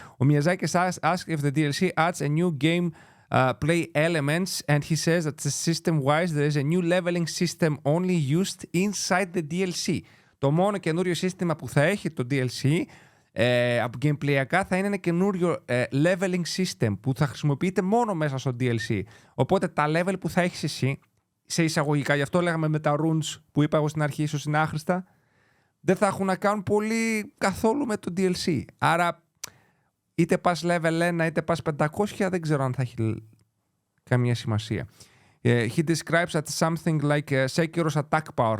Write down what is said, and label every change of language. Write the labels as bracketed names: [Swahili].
[English] Ο Miyazaki asked if the DLC adds a new game play elements and he says that system-wise there is a new leveling system only used inside the DLC. [Greek] Το μόνο καινούριο σύστημα που θα έχει το DLC από gameplayακά θα είναι ένα καινούριο leveling system που θα χρησιμοποιείται μόνο μέσα στο DLC. Οπότε τα level που θα έχεις εσύ, σε εισαγωγικά, γι' αυτό λέγαμε με τα runes που είπα εγώ στην αρχή, ίσως είναι άχρηστα, δεν θα έχουν να κάνουν πολύ καθόλου με το DLC. Άρα είτε πας level 1 είτε πας 500, δεν ξέρω αν θα έχει καμία σημασία. [English] He describes as something like Sekiro's attack power.